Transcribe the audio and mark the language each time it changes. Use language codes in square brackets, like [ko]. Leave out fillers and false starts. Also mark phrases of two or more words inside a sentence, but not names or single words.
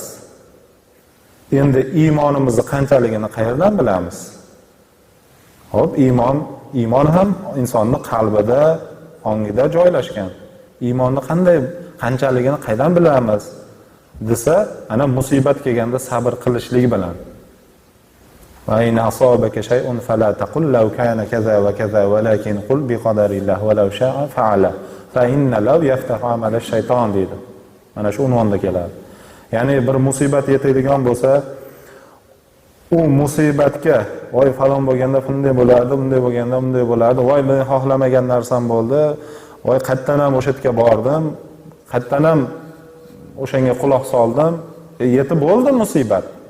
[uz] Endi iymonimizni qanchaligini qayerdan bilamiz? Hop, iymon ham insonning qalbida, ongida joylashgan. Iymonni qanchaligini qaydan bilamiz desa, ana musibat kelganda sabr qilishlik bilan. [ar] وإن أصابك شيء فلا تقل لو كان كذا وكذا ولكن قل بقدر الله ولو شاء فعل فإن لو يفتح عمل الشيطان deydi. [uz] Mana shu unvonda keladi. Ya'ni bir musibat yetadigan bo'lsa, u musibatga voy falon bo'lganda bunday bo'lardi, bunday bo'lganda bunday bo'lardi, voy men xohlamagan narsam bo'ldi, voy qayerdan ham o'sha yerga bordim, qayerdan ham o'shanga quloq soldim, yetib bo'ldi musibat.